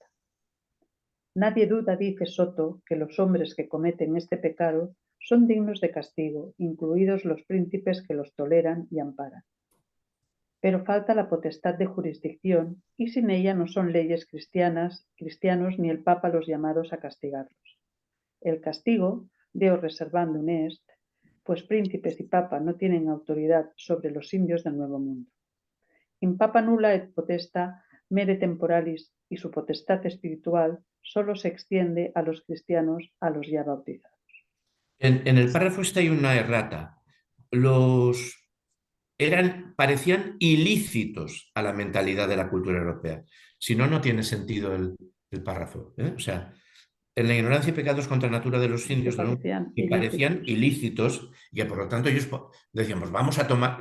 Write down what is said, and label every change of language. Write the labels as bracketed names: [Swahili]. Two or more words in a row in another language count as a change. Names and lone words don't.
[Spanish] Nadie duda, dice Soto, que los hombres que cometen este pecado son dignos de castigo, incluidos los príncipes que los toleran y amparan. Pero falta la potestad de jurisdicción y sin ella no son leyes cristianos ni el Papa los llamados a castigarlos. El castigo, [Latin] Deo reservandum est, [Spanish] pues príncipes y Papa no tienen autoridad sobre los indios del Nuevo Mundo. [Latin] In Papa nulla et potesta mere temporalis, [Spanish] y su potestad espiritual solo se extiende a los cristianos, a los ya bautizados. En el párrafo este hay una errata. Parecían ilícitos a la mentalidad de la cultura europea. Si no, no tiene sentido el párrafo. O sea, en la ignorancia y pecados contra la natura de los indios parecían ilícitos y que por lo tanto ellos decíamos, vamos a tomar.